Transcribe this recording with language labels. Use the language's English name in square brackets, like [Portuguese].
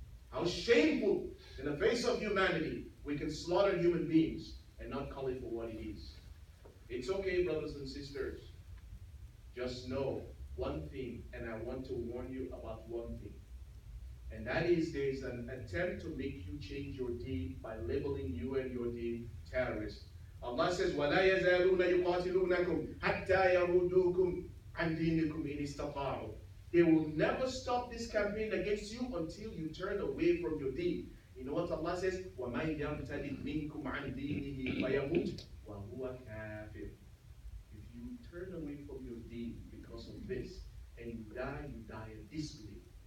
[English] How shameful in the face of humanity we can slaughter human beings and not call it for what it is. It's okay, brothers and sisters. Just know one thing, and I want to warn you about one thing. And that is, there is an attempt to make you change your deed by labeling you and your deed terrorists. Allah says, [Arabic] وَلَا يَزَالُونَ يُقَاتِلُونَكُمْ حَتَّى يَرُدُّوكُمْ عَنْ دِينِكُمْ إِنِ اسْتَطَاعُوا. [English] They will never stop this campaign against you until you turn away from your deed. You know what Allah says? [Arabic] وَمَنْ يَرْتَدِدْ مِنْكُمْ عَنْ دِينِهِ فَيَمُوتْ وَهُوَ كَافِرٌ. [English] If you turn away from your deed because of this, and you die a disbeliever.